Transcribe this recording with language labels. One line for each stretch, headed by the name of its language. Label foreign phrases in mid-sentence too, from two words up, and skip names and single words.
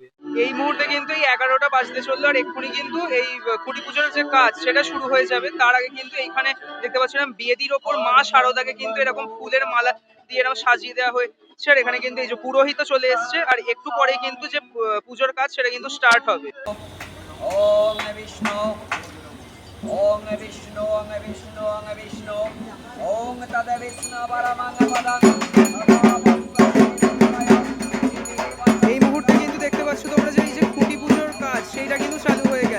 Bangla: এই মুহূর্তে কিন্তু এই ১১টা বাজতে চললো, আর এক্ষুনি কিন্তু এই খুঁটি পুজোর যে কাজ সেটা শুরু হয়ে যাবে। তার আগে কিন্তু এইখানে দেখতে পাচ্ছিলাম বেদির ওপর মা শারদাকে কিন্তু এরকম ফুলের মালা দিয়ে এরকম সাজিয়ে দেওয়া হয়েছে। আর এখানে কিন্তু এই যে পুরোহিত চলে এসছে, আর একটু পরে কিন্তু যে পুজোর কাজ সেটা কিন্তু স্টার্ট হবে।
Sanskrit: ওম বিষ্ণু ওম বিষ্ণু ওম বিষ্ণু ওম বিষ্ণু ওম তদ বিষ্ণু পরমং পদং।
Bangla: এই মুহূর্তে কিন্তু দেখতে পাচ্ছ তোমরা যে এই যে খুঁটি পুজোর কাজ সেইটা কিন্তু চালু হয়ে গেল।